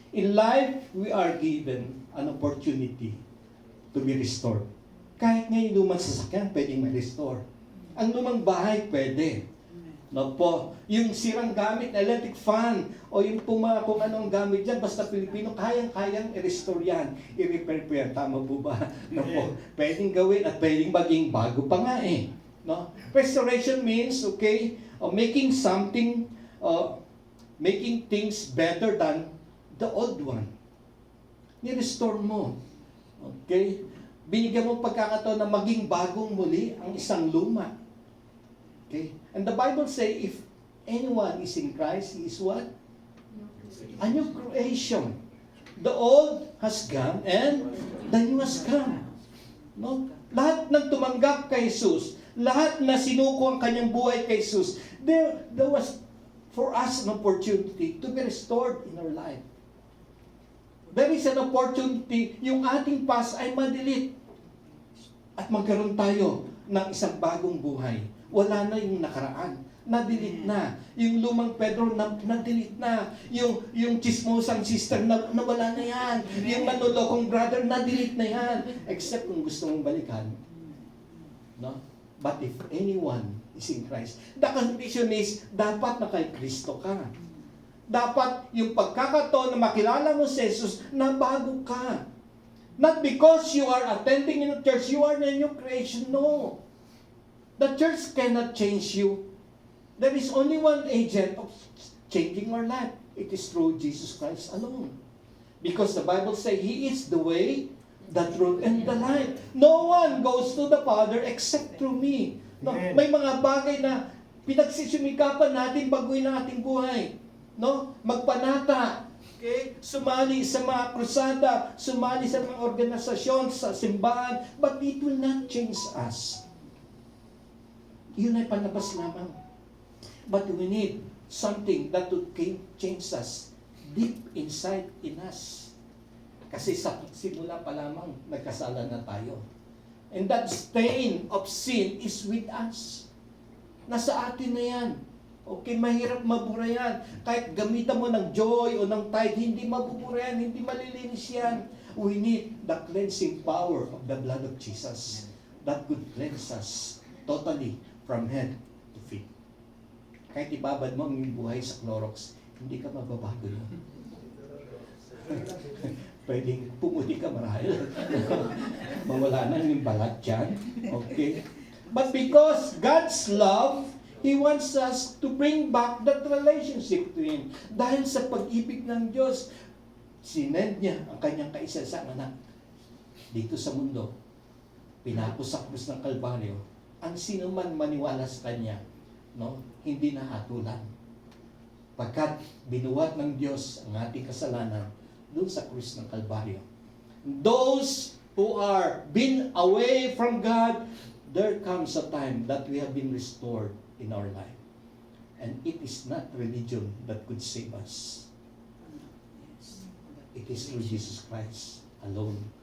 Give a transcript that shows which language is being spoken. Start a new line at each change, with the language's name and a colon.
English: In life, we are given an opportunity to be restored.
Filipino: Kahit ngayon lumang sasakyan, pwedeng ma-restore. Ang lumang bahay, pwede. No po, yung sirang gamit, electric fan, o yung kung anong gamit dyan, basta Pilipino, kayang-kayang i-restore yan, i-repair po yan. Tama po ba? No po, pwedeng gawin at pwedeng maging bago pa nga eh. No?
English: Restoration means, okay, making something, making things better than the old one.
Filipino: Ni-restore mo. Okay? Binigyan mo pagkakataon na maging bagong muli ang isang luma. Okay?
English: And the Bible say, if anyone is in Christ, he is what? A new creation. The old has gone and the new has come.
Filipino: No? Lahat ng tumanggap kay Jesus, lahat na sinuko ang kanyang buhay kay Jesus,
English: there was for us an opportunity to be restored in our life. There is an opportunity,
Filipino: yung ating
English: past ay ma-delete.
Filipino: At magkaroon tayo ng isang bagong buhay. Wala na yung nakaraan. Na-delete na. Yung lumang Pedro, na-delete na. Yung chismosang sister, nawala na yan. Yung manulokong brother, na-delete na yan.
English: Except
Filipino: kung gusto mong balikan.
English: No? But if anyone is in Christ, the condition is,
Filipino: dapat na kay Kristo ka. Dapat yung pagkakataon na makilala mo si Jesus, na bago ka.
English: Not because you are attending in a church, you are a new creation. No. The church cannot change you. There is only one agent of changing our life. It is through Jesus Christ alone. Because the Bible says, He is the way, the truth, and the life. No one goes to the Father except through me. No?
Filipino: May mga bagay na pinagsisumikapan natin baguhin ang ating buhay. No? Magpanata. Okay? Sumali sa mga krusada, sumali sa mga organisasyon, sa simbahan,
English: but it will not change us.
Filipino: Yun ay panlabas lamang.
English: But we need something that would change us deep inside in us.
Filipino: Kasi sa simula pa lamang, nagkasala na tayo.
English: And that stain of sin is with us.
Filipino: Nasa atin na yan. Okay, mahirap mabura yan. Kahit gamitan mo ng joy o ng tithe, hindi mabubura yan, hindi malilinis yan.
English: We need the cleansing power of the blood of Jesus that could cleanse us totally from head to feet.
Filipino: Kahit ibabad mo ang iyong buhay sa Clorox, hindi ka mababago yun. Pwedeng pumuti ka marahil. Mawala na yung balat dyan. Okay?
English: But because God's love, He wants us to bring back that relationship to Him.
Filipino: Dahil sa pag-ibig ng Diyos, sinend niya ang kanyang kaisa-isang anak dito sa mundo. Pinako sa krus ng Kalbaryo. Ang sino man maniwala sa Kanya, no, hindi na hatulan. Pagkat binuhat ng Diyos ang ating kasalanan doon sa krus ng Kalbaryo.
English: Those who are been away from God, there comes a time that we have been restored in our life. And it is not religion that could save us. It is through Jesus Christ alone.